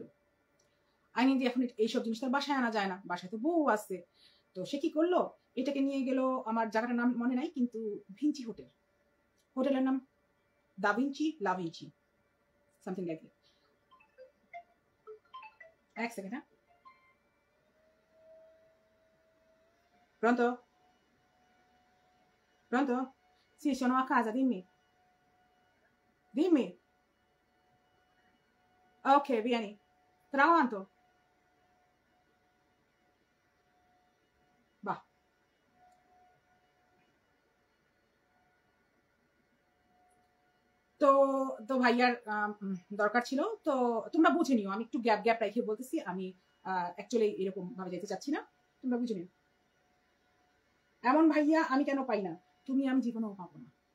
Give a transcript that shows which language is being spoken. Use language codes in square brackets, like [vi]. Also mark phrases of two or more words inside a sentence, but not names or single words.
[bn] আইনে দিয়ে এখন এইসব জিনিস তার বাসায় আনা যায় না, বাসায় তো বউ আছে। তো সে কি করলো, এটাকে নিয়ে গেল, আমার জায়গাটার নাম মনে নাই, কিন্তু ভিঞ্চি হোটেল, হোটেলের নাম দা ভিঞ্চি, লা ভিঞ্চি, [en] something like that. [bn] এক সেকেন্ড, হ্যাঁ। Pronto? [it] Pronto? Sì, sono a casa, dimmi. Dimmi. Ok, vieni. Tra quanto? Va. [bn] তো তো ভাইয়ার দরকার ছিল, তো তোমরা বুঝে নিও, আমি একটু গ্যাপ গ্যাপ রেখে বলতেছি, আমি অ্যাকচুয়ালি এরকম ভাবে যেতে চাচ্ছি না, তোমরা বুঝে নিও। এমন ভাইয়া আমি কেন পাই না, তুমি আমি জীবনেও পাবো না।